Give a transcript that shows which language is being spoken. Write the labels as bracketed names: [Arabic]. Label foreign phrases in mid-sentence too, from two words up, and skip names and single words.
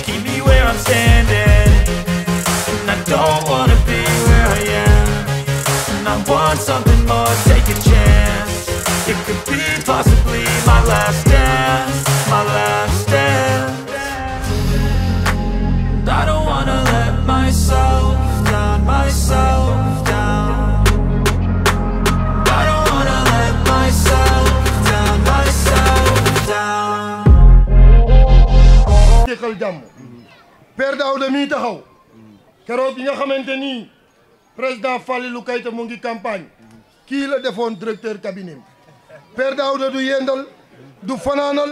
[English] Keep me where I'm standing, and I don't wanna be where I am. And I want something more, take a chance. It could be possibly my last dance, my last dance. And I don't wanna let myself down, myself [Wolof] xal jàmm Père Daouda mii taxaw keroog bi nga xamante ni président Fallilou Keita mu ngi campagne kii la defoon [French] directeur cabinet [Wolof] Père Daouda du yendal du fanaanal